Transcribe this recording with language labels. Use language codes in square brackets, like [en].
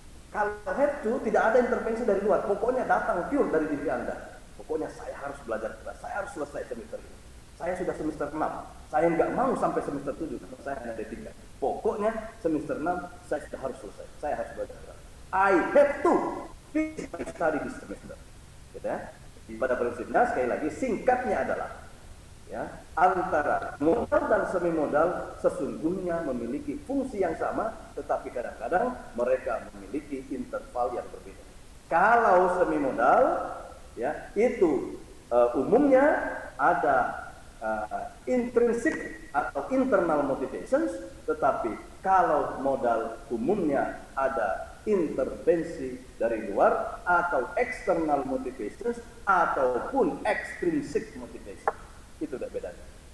[id] Kalau [en] have to [id] tidak ada intervensi dari luar, pokoknya datang pure dari diri Anda. Pokoknya saya harus belajar keras, saya harus selesai semester ini. Saya sudah semester 6, saya nggak mau sampai semester 7, karena saya hanya D3. Pokoknya semester 6, saya sudah harus selesai, saya harus belajar keras. [en] I have to finish my study this semester. [id] Gitu ya. Pada prinsipnya, sekali lagi, singkatnya adalah ya, antara modal dan semi modal sesungguhnya memiliki fungsi yang sama, tetapi kadang-kadang mereka memiliki interval yang berbeda. Kalau semi modal, ya itu umumnya ada intrinsic atau [en] internal motivations, [id] tetapi kalau modal umumnya ada intervensi dari luar atau [en] external motivations [id] ataupun [en] extrinsic motivations. [id] Itu udah bedanya.